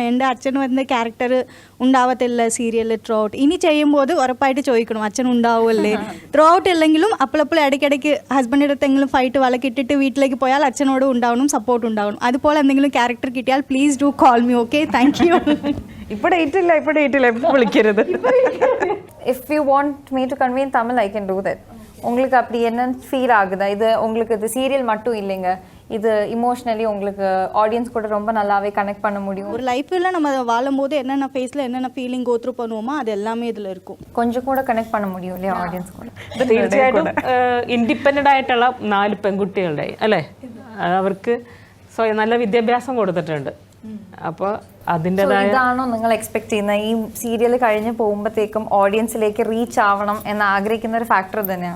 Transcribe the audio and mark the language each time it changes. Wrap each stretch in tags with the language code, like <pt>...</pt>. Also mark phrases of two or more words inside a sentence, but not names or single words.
<ml>എൻ്റെ അച്ഛന് വന്ന ക്യാരക്ടർ ഉണ്ടാവത്തില്ല സീരിയലിൽ ത്രൂ ഔട്ട്. ഇനി ചെയ്യുമ്പോൾ ഉറപ്പായിട്ട് ചോദിക്കണം അച്ഛൻ ഉണ്ടാവുമല്ലേ. ത്രൂ ഔട്ട് ഇല്ലെങ്കിലും അപ്പോഴപ്പോൾ ഇടയ്ക്കിടയ്ക്ക് ഹസ്ബൻഡിൻ്റെ അടുത്തെങ്കിലും ഫൈറ്റ് വലക്കിട്ടിട്ട് വീട്ടിലേക്ക് പോയാൽ അച്ഛനോട് ഉണ്ടാവണം, സപ്പോർട്ട് ഉണ്ടാവണം. അതുപോലെ എന്തെങ്കിലും ക്യാരക്ടർ കിട്ടിയാൽ</ml> <en>please do call me. Okay, thank you.</en> <ml>ഇപ്പോൾ ഡേറ്റ് ഇല്ല, വിളിക്കരുത്.</ml> <en>if you want me to convey in Tamil, I can do that.</en> <ta>உங்களுக்கு அப்படி என்ன ஃபீல் ஆகுதா? இது உங்களுக்கு இது சீரியல் மட்டும் இல்லைங்க, இது இமோஷனலி உங்களுக்கு ஆடியன்ஸ் கூட ரொம்ப நல்லாவே கனெக்ட் பண்ண முடியும். ஒரு லைஃப்பில் நம்ம வாழும்போது என்னென்ன ஃபேஸில் என்னென்ன</ta> <en>feeling go through</en> <ta>பண்ணுவோமோ அது எல்லாமே இதில் இருக்கும். கொஞ்சம் கூட கனெக்ட் பண்ண முடியும் இல்லையா ஆடியன்ஸ் கூட?</ta> <ml>തീർച്ചയായിട്ടും ഇൻഡിപെൻഡൻ്റ് ആയിട്ടുള്ള 4 പെൺകുട്ടികളുടെ അല്ലേ, അവർക്ക് നല്ല വിദ്യാഭ്യാസം കൊടുത്തിട്ടുണ്ട്. അപ്പോൾ അതിൻ്റെതായ ഇതാണോ നിങ്ങൾ എക്സ്പെക്ട് ചെയ്യുന്ന ഈ സീരിയൽ കഴിഞ്ഞ് പോകുമ്പോഴത്തേക്കും ഓഡിയൻസിലേക്ക് റീച്ച് ആവണം എന്ന് ആഗ്രഹിക്കുന്ന ഒരു ഫാക്ടർ തന്നെയാണ്?</ml>